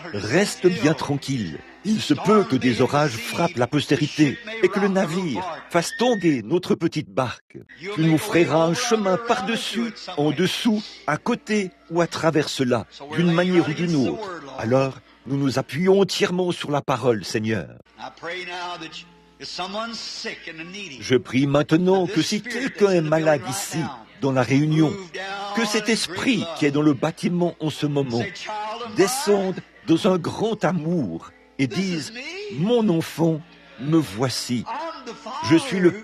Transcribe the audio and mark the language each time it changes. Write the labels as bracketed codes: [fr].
[fr] Reste bien tranquille. Il se peut que des orages frappent la postérité et que le navire fasse tanguer notre petite barque. Tu nous frayeras un chemin par-dessus, en dessous, à côté ou à travers cela, d'une manière ou d'une autre. Alors, nous nous appuyons entièrement sur la parole, Seigneur. [en] I pray now that if someone's sick and needy, [fr] Je prie maintenant que si quelqu'un est malade ici, dans la réunion, que cet esprit qui est dans le bâtiment en ce moment [en] say, child of [fr] descende dans un grand amour et dise, mon enfant, me voici. [en] I'm the Father [fr] Je suis le [en] who